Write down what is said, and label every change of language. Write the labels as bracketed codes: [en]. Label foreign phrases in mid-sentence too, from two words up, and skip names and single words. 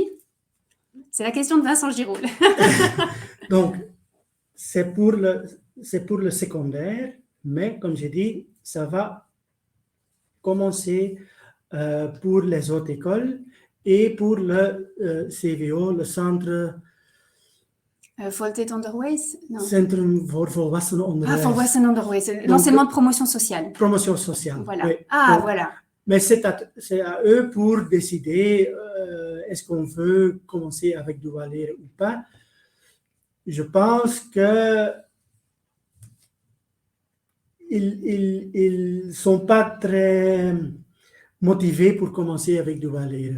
[fr] C'est la question de Vincent Giroul. Donc, c'est pour le secondaire, mais comme j'ai dit, ça va commencer pour les autres écoles. Et pour le CVO, le Centre... [nl] Voltijd Onderwijs? Centrum voor Volwassenen Onderwijs. Ah, Volwassenen Onderwijs, [fr] l'enseignement de promotion sociale. Promotion sociale, voilà. Oui. Ah, donc, voilà. Mais c'est à eux pour décider est-ce qu'on veut commencer avec [nl] dual lehren [fr] ou pas. Je pense que ils sont pas très motivés pour commencer avec [nl] dual lehren.